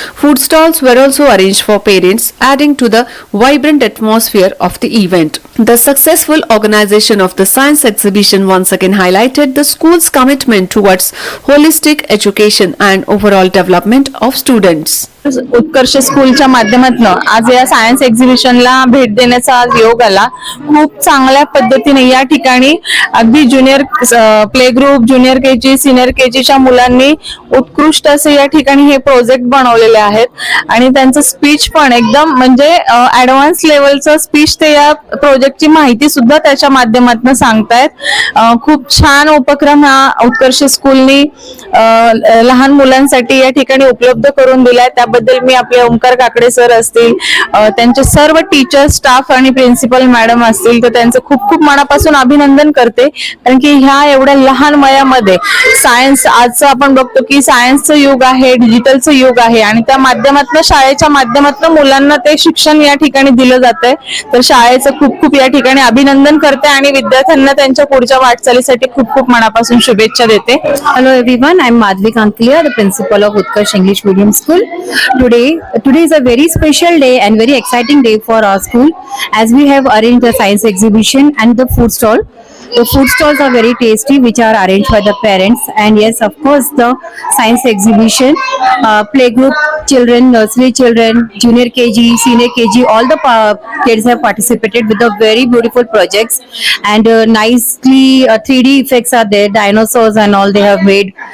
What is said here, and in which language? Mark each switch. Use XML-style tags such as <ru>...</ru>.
<en>Food stalls were also arranged for parents, adding to the vibrant atmosphere of the event. The successful organization of the science exhibition once again highlighted the school's commitment towards holistic education and overall development of students.</en> <mr>उत्कर्ष स्कूलच्या माध्यमातून आज या science एक्झिबिशनला भेट देण्याचा आज योग आला. खूप चांगल्या पद्धतीने या ठिकाणी अगदी junior play group, junior KG, senior केजीच्या मुलांनी उत्कृष्ट असे या ठिकाणी हे प्रोजेक्ट बनवलेले आहेत आणि त्यांचं स्पीच पण एकदम म्हणजे ऍडव्हान्स लेवलचं स्पीच ते या प्रोजेक्टची माहिती सुद्धा त्याच्या माध्यमातून सांगतायत. खूप छान उपक्रम हा उत्कर्ष स्कूलनी लहान मुलांसाठी या ठिकाणी उपलब्ध करून दिलाय. त्याबद्दल मी आपले ओमकार काकडे सर असतील, त्यांचे सर्व टीचर, स्टाफ आणि प्रिन्सिपल मॅडम असतील तर त्यांचं खूप खूप मनापासून अभिनंदन करते. कारण की ह्या एवढ्या लहान वयामध्ये सायन्स, आजचं आपण बघतो की सायन्सचं युग आहे, डिजिटलचं युग आहे आणि त्या माध्यमातून शाळेच्या माध्यमातून मुलांना ते शिक्षण या ठिकाणी दिलं जातंय. तर शाळेचं खूप खूप या ठिकाणी अभिनंदन करते आणि विद्यार्थ्यांना त्यांच्या पुढच्या वाटचालीसाठी खूप खूप मनापासून शुभेच्छा देते.</mr> <en>Hello everyone, I am Madhavi Kankalia, the principal of Utkarsh English Medium School. Today is a very special day and very exciting day for our school as we have arranged the science exhibition and the food stall. The food stalls are very tasty, which are arranged by the parents, and yes, of course, the science exhibition, playgroup children, nursery children, junior KG, senior KG, all the kids have participated with the very beautiful projects, and nicely 3D effects are there, dinosaurs and all they have made.</en>